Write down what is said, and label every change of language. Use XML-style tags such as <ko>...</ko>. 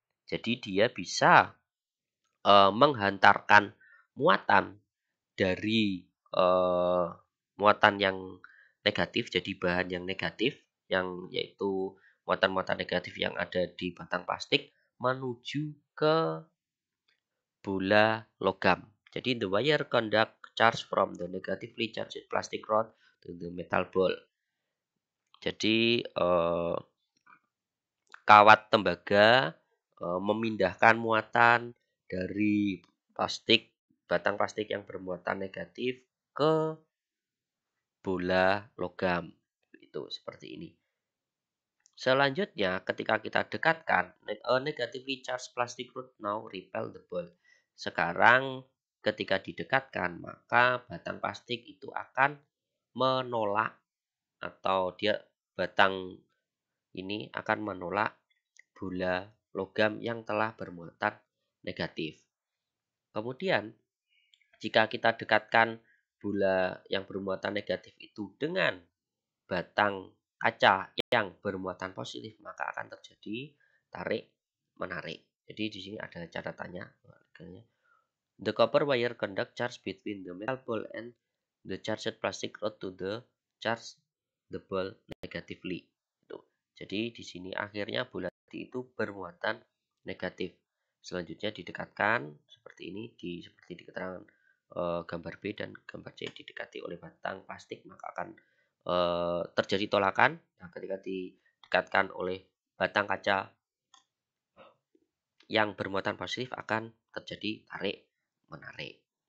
<id>Jadi dia bisa menghantarkan muatan dari muatan yang negatif, jadi bahan yang negatif, yang yaitu muatan-muatan negatif yang ada di batang plastik menuju ke bola logam.</id> <en>Jadi the wire conduct charge from the negatively charged plastic rod to the metal ball.</en> <id>Jadi kawat tembaga memindahkan muatan dari batang plastik yang bermuatan negatif ke bola logam. Itu seperti ini. Selanjutnya, ketika kita dekatkan,</id> <en>a negatively charged plastic rod now repel the ball.</en> <id>Sekarang, ketika didekatkan, maka batang plastik itu akan menolak atau batang ini akan menolak bola logam yang telah bermuatan negatif. Kemudian, jika kita dekatkan bola yang bermuatan negatif itu dengan batang kaca yang bermuatan positif, maka akan terjadi tarik menarik. Jadi di sini ada catatannya.</id> <en>The copper wire conduct charge between the metal ball and the charged plastic rod to the charge the ball negatively.</en> <id>Jadi di sini akhirnya bola itu bermuatan negatif. Selanjutnya didekatkan seperti ini, seperti di keterangan gambar B dan gambar C, didekati oleh batang plastik maka akan terjadi tolakan. Nah, ketika didekatkan oleh batang kaca yang bermuatan positif akan terjadi tarik menarik.</id>